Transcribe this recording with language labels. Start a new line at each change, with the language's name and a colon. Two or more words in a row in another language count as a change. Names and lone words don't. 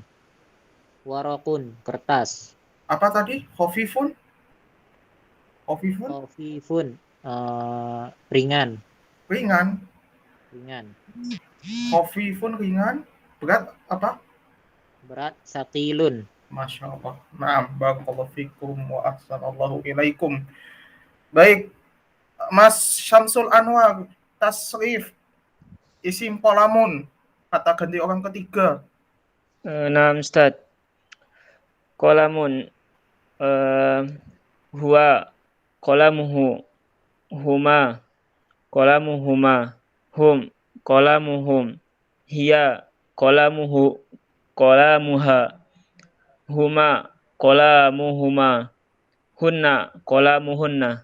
Indonesian: Warokun, kertas. apa tadi? Khofifun? Khofifun? Khafifun, ringan. Ringan. Khofifun ringan. Berat apa? Berat, satilun.
Arabic: ما شاء الله. نعم، بارك الله فيكم وأحسن الله إليكم.
Indonesian: Baik, Mas Syamsul Anwar, tasrif, isim polamun, kata ganti orang ketiga. Nah, Ustaz. Qalamun.
Arabic: هو. قلمه. هما. قلمهما. هم. قلمهم. هي. قلمه. قلمها. هما. قلمهما. هن. قلمهن.